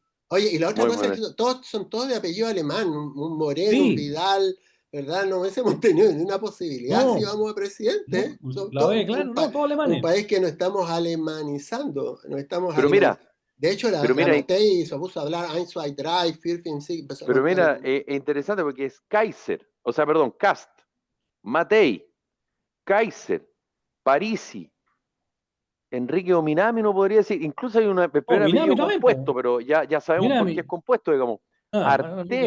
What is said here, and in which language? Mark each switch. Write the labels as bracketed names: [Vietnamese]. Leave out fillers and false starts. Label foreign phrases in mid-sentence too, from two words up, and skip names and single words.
[Spanish] Oye, y la otra muy cosa es bien. que son todos de apellido alemán, un Moreno, un Sí, Vidal, ¿verdad? No hubiésemos tenido ni una posibilidad si no, vamos a presidente. no, la ve, claro, no, todos Un alemanes. país que no estamos alemanizando, no estamos Pero mira, De hecho, pero la mira, Matei se puso a hablar [German] Eins, zwei, drei, vier, fünf, sechs, [Spanish] empezó a pero contar. mira, es interesante porque es Kaiser, o sea, perdón, Kast, Matei, Kaiser, Parisi, Enrique Ominami, no podría decir, incluso hay un Oh, primer Minami apellido también, compuesto, po. pero ya sabemos por qué Minami. es compuesto, digamos. Enrique